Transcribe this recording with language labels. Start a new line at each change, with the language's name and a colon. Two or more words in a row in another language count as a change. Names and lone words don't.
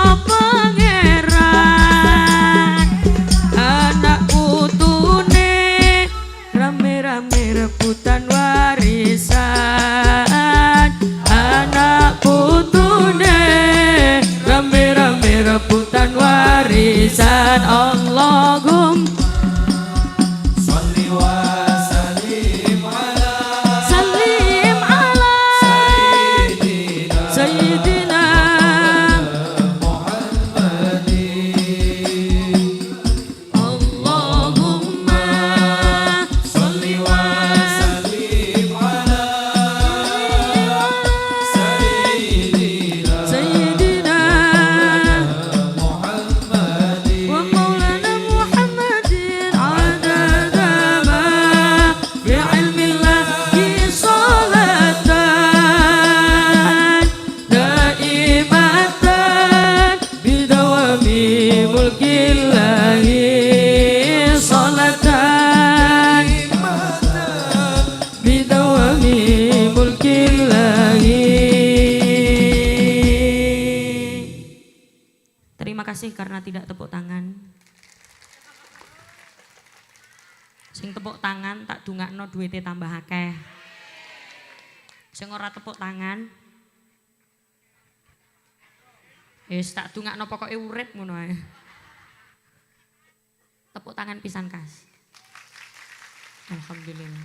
Javanese: pangeran anak putune rame-rame rebutan warisan anak putune rame-rame rebutan warisan
Arabic: اللهم سلم على سيدنا اللهم صل وسلم على سيدنا ومولانا محمد عدد ما بعلم الله صلاة دائمة بدوام ملك الله صلاة بدوام ملك الله.
Indonesian: Terima kasih karena tidak tepuk tangan.
Javanese: Sing tepuk tangan tak dungakno duwite tambah akeh. Sing ora tepuk tangan wis tak dungakno pokoke urip ngono ae. Tepuk tangan pisan Kas. Alhamdulillah.